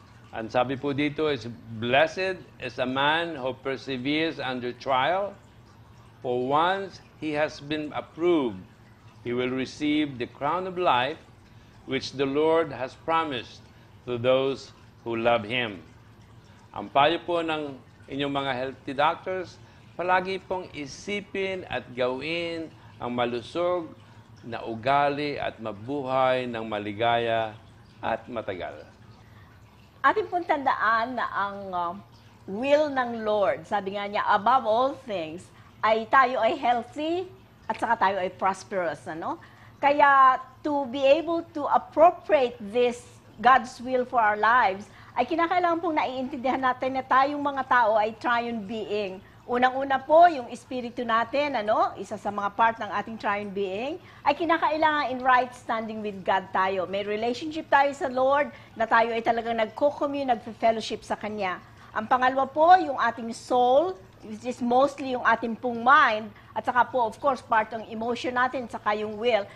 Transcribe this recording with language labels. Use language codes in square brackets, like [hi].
[tl] Ang sabi po dito [en] is, "Blessed is a man who perseveres under trial, for once he has been approved, he will receive the crown of life, which the Lord has promised to those who love Him." [tl] Ang payo po ng inyong mga healthy doctors, palagi pong isipin at gawin ang malusog na ugali at mabuhay ng maligaya at matagal. Ating pong tandaan na ang will ng Lord, sabi nga niya, [en] above all things, [tl] ay tayo ay healthy at saka tayo ay prosperous, ano? Kaya [en] to be able to appropriate this God's will for our lives, [tl] ay kinakailangan pong naiintindihan natin na tayong mga tao ay triune being. Unang-una po, yung espiritu natin, ano, isa sa mga part ng ating triune being, ay kinakailangan [en] in right standing with God [tl] tayo. May relationship tayo sa Lord na tayo ay talagang nagko-commune, nagfe-fellowship sa Kanya. Ang pangalawa po, yung ating soul, [en] which is mostly [tl] yung ating pong mind, at saka po, of course, part ng emotion natin, saka yung will.